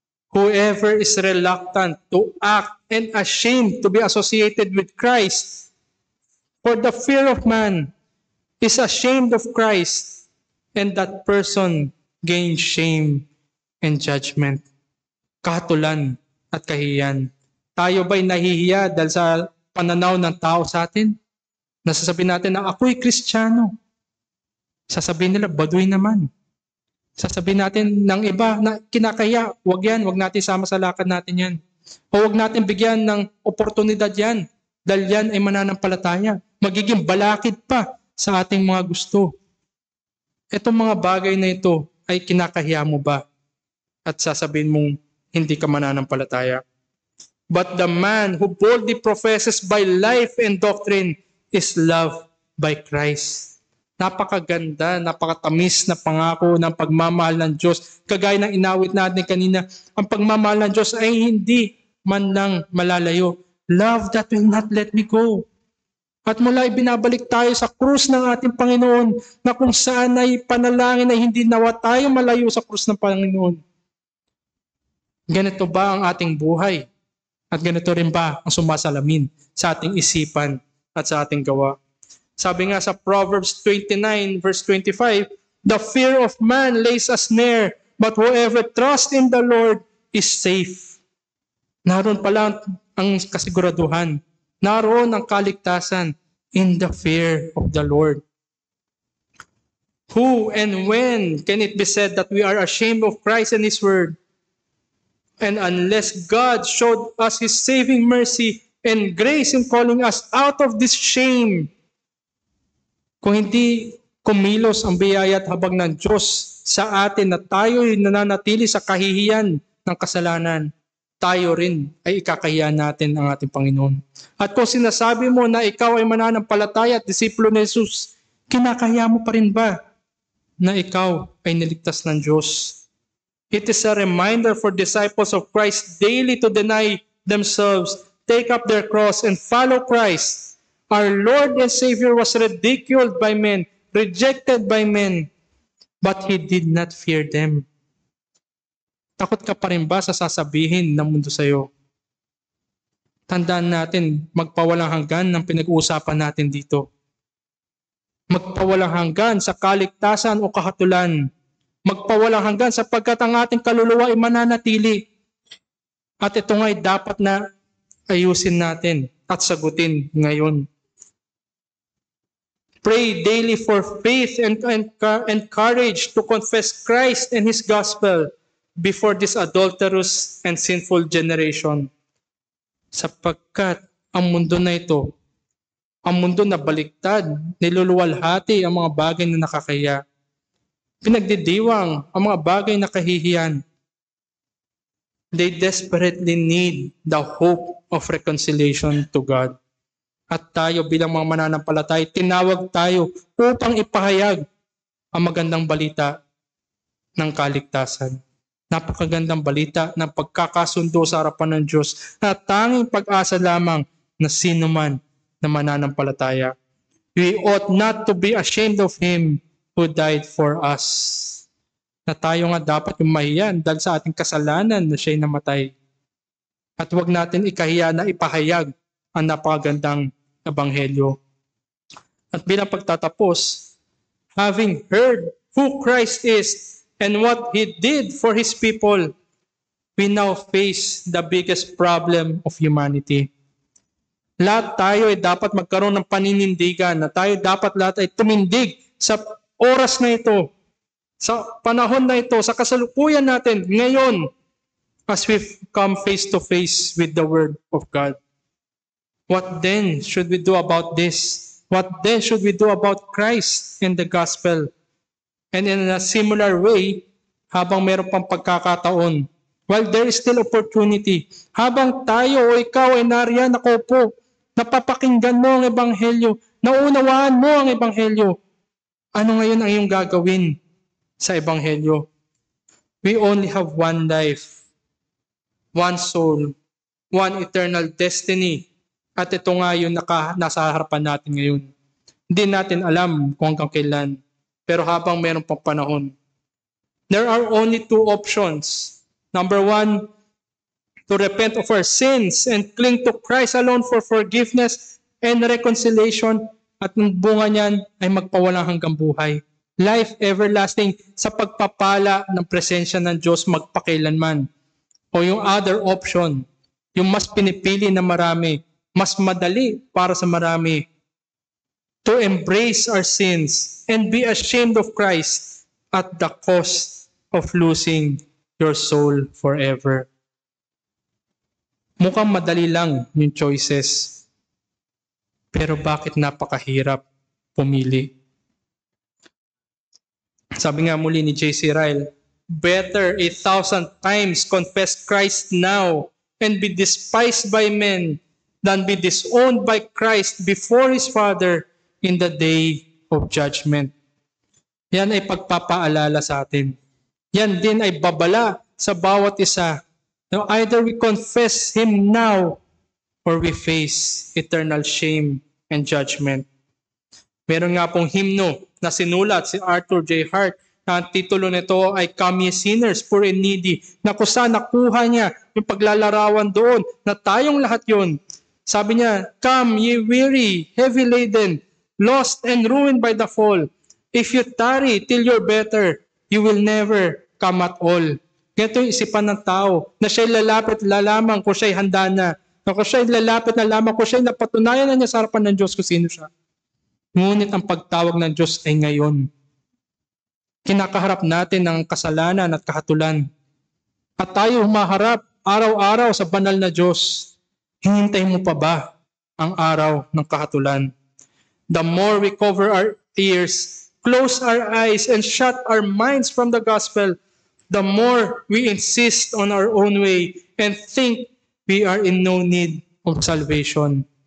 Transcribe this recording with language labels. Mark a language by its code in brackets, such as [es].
[en] Whoever is reluctant to act and ashamed to be associated with Christ for the fear of man is ashamed of Christ, and that person gains shame and judgment. [tl] Kahatulan at kahiyan. Tayo ba'y nahihiya dahil sa pananaw ng tao sa atin? Nasasabihin natin na ako'y Kristiyano. Sasabihin nila, baduy naman. Sasabihin natin ng iba na kinakaya, wag natin sama sa lakad natin yan. O wag natin bigyan ng oportunidad yan. Dahil yan ay mananampalataya. Magiging balakid pa sa ating mga gusto. Itong mga bagay na ito ay kinakahiya mo ba? At sasabihin mong hindi ka mananampalataya. [en] But the man who boldly professes by life and doctrine is loved by Christ. [tl] Napakaganda, napakatamis na pangako ng pagmamahal ng Diyos. Kagaya ng inawit natin kanina, ang pagmamahal ng Diyos ay hindi man lang malalayo. [en] Love that will not let me go. [tl] At mula ibinabalik tayo sa krus ng ating Panginoon na kung saan ay panalangin ay hindi nawa tayo malayo sa krus ng Panginoon. Ganito ba ang ating buhay? At ganito rin ba ang sumasalamin sa ating isipan at sa ating gawa? Sabi nga sa [en] Proverbs 29 verse 25, "The fear of man lays a snare, but whoever trusts in the Lord is safe. [tl] Naroon pala ang kasiguraduhan. Naroon ang kaligtasan [en] in the fear of the Lord. Who and when can it be said that we are ashamed of Christ and His Word? And unless God showed us His saving mercy and grace in calling us out of this shame, [tl] kung hindi kumilos ang biyaya at habag ng Diyos sa atin na tayo'y nananatili sa kahihiyan ng kasalanan, tayo rin ay ikakahiya natin ang ating Panginoon. At kung sinasabi mo na ikaw ay mananampalataya at disipulo ni Jesus, kinakahiya mo pa rin ba na ikaw ay niligtas ng Diyos? [en] It is a reminder for disciples of Christ daily to deny themselves, take up their cross, and follow Christ. Our Lord and Savior was ridiculed by men, rejected by men, but He did not fear them. [tl] Takot ka pa rin ba sa sasabihin ng mundo sa iyo? Tandaan natin, magpawalang hanggan ng pinag-uusapan natin dito. Magpawalang hanggan sa kaligtasan o kahatulan. Magpawalang hanggan sapagkat ang ating kaluluwa ay mananatili. At ito nga ay dapat na ayusin natin at sagutin ngayon. [en] Pray daily for faith and courage to confess Christ and His gospel before this adulterous and sinful generation. [tl] Sapagkat ang mundo na ito, ang mundo na baliktad, niluluwalhati ang mga bagay na nakakaya. Pinagdidiwang ang mga bagay na kahihiyan. [en] They desperately need the hope of reconciliation to God. [tl] At tayo bilang mga mananampalataya, tinawag tayo upang ipahayag ang magandang balita ng kaligtasan. Napakagandang balita ng pagkakasundo sa harapan ng Diyos na tanging pag-asa lamang na sino man na mananampalataya. [en] We ought not to be ashamed of Him who died for us. [tl] Na tayo nga dapat umahiyan dahil sa ating kasalanan na siya'y namatay. At huwag natin ikahiya na ipahayag ang napakagandang ebanghelyo. At bilang pagtatapos, [en] having heard who Christ is and what He did for His people, we now face the biggest problem of humanity. [tl] Lahat tayo ay dapat magkaroon ng paninindigan na tayo dapat lahat ay tumindig sa oras na ito, sa panahon na ito, sa kasalukuyan natin ngayon [en] as we come face to face with the Word of God. What then should we do about this? What then should we do about Christ and the gospel? And in a similar way, [tl] habang meron pang pagkakataon, [en] while there is still opportunity, [tl] habang tayo o ikaw ay nariyan, nakaupo, napapakinggan mo ang ebanghelyo, naunawaan mo ang ebanghelyo, ano ngayon ang iyong gagawin sa ebanghelyo? [en] We only have one life, one soul, one eternal destiny. [tl] At ito nga yung nasa harapan natin ngayon. Hindi natin alam kung hanggang kailan. Pero habang meron pang panahon, [en] there are only two options. Number one, to repent of our sins and cling to Christ alone for forgiveness and reconciliation. [tl] At ang bunga niyan ay magpawalang hanggang buhay. [en] Life everlasting [tl] sa pagpapala ng presensya ng Diyos magpakailanman. O yung [en] other option, [tl] yung mas pinipili na marami, mas madali para sa marami, [en] to embrace our sins and be ashamed of Christ at the cost of losing your soul forever. [tl] Mukhang madali lang yung choices. Pero bakit napakahirap pumili? Sabi nga muli ni J.C. [en] Ryle, better 1,000 times confess Christ now and be despised by men than be disowned by Christ before His Father in the day of judgment. [tl] Yan ay pagpapaalala sa atin. Yan din ay babala sa bawat isa. [en] Now, either we confess Him now or we face eternal shame and judgment. [tl] Meron nga pong hymno na sinulat si Arthur J. Hart na ang titulo nito ay Come Ye Sinners, Poor and Needy, na kung saan nakuha niya yung paglalarawan doon na tayong lahat yun. Sabi niya, [en] Come ye weary, heavy laden, lost and ruined by the fall. If you tarry till you're better, you will never come at all. [tl] Ganito yung isipan ng tao na siya'y lalapit lamang kung siya'y handa na. Na kung siya'y lalapit na lamang kung siya'y napatunayan na niya sa harapan ng Diyos kung sino siya. Ngunit ang pagtawag ng Diyos ay ngayon. Kinakaharap natin ang kasalanan at kahatulan. At tayo humaharap araw-araw sa banal na Diyos. Hinintay mo pa ba ang araw ng kahatulan? [en] The more we cover our ears, close our eyes, and shut our minds from the gospel, the more we insist on our own way and think we are in no need of salvation.